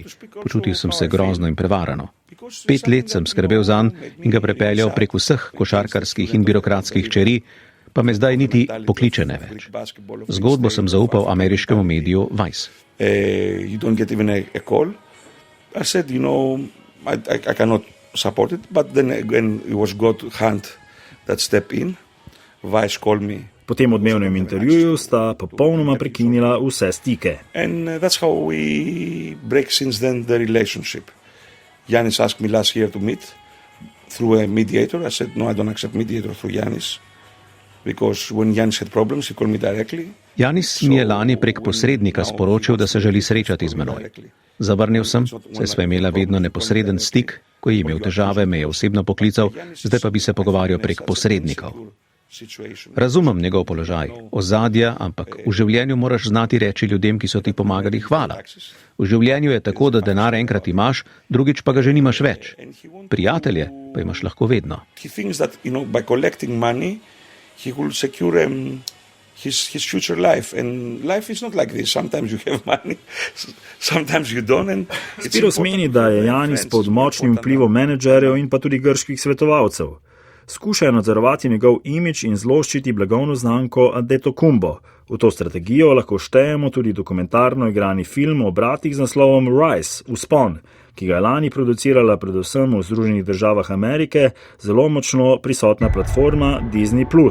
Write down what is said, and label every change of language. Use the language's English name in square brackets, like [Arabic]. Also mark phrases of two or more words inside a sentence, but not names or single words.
[Slovenian] Počutil sem se grozno in prevarano. 5 let sem skrbel zanj in ga prepeljal prek vseh košarkarskih in birokratskih čeri, pa me zdaj niti pokliče ne več. Zgodbo sem zaupal ameriškemu mediju Vice. [English] You don't get even a call. I said, I cannot support it, but then again it was God hand that stepped in. Vice called me. [Slovenian] Po tem odmevnem intervjuju sta popolnoma prekinila vse stike. [English] And that's how we break since then the relationship. Giannis asked me last year to meet through a mediator. I said, no, I don't accept mediator through Giannis. Because when Giannis had problems, he called me directly. [Slovenian] Janis mi je lani prek posrednika sporočil, da se želi srečati z menoj. Zavrnil sem, saj sva imela vedno neposreden stik, ko je imel težave, me je osebno poklical, zdaj pa bi se pogovarjal prek posrednikov. Razumem njegov položaj, ozadja, ampak v življenju moraš znati reči ljudem, ki so ti pomagali, hvala. V življenju je tako, da denar enkrat imaš, drugič pa ga že nimaš več. Prijatelje pa imaš lahko vedno. [English] He will secure his future life. And life is not like this. Sometimes you have money, sometimes you don't. [Slovenian] Spiros meni, da je Janis pod močnim vplivom menedžerjev in pa tudi grških svetovalcev. Skušajo nadzorovati njegov imidž in zloščiti blagovno znamko Antetokounmpo. V to strategijo lahko štejemo tudi dokumentarno igrani film o bratih z naslovom Rise, Vzpon, ki ga je lani producirala predvsem v Združenih državah Amerike, zelo močno prisotna platforma Disney+.